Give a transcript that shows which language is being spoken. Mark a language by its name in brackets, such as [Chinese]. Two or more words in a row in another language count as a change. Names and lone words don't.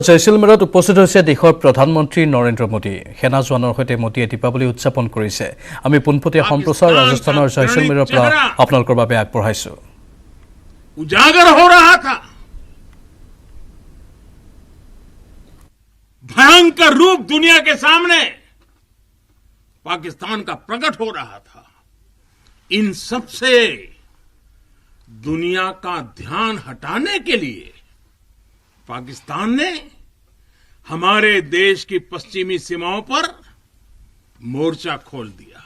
[Assamese] জয়সলমেৰত উপস্থিত হৈছে দেশৰ প্ৰধানমন্ত্ৰী নৰেন্দ্ৰ মোদী। সেনা জোৱানৰ সৈতে মোদীয়ে দীপাৱলী উদযাপন কৰিছে। আমি পোনপটীয়া সম্প্ৰচাৰ ৰাজস্থানৰ জয়সলমেৰৰ পৰা আপোনালোকৰ বাবে আগবঢ়াইছো। [Hindi] उजागर हो रहा था, भयंकर रूप दुनिया के सामने पाकिस्तान का प्रकट हो रहा था। इन सब से दुनिया का ध्यान हटाने के लिए पाकिस्तान ने हमारे देश की पश्चिमी सीमाओं पर मोर्चा खोल दिया।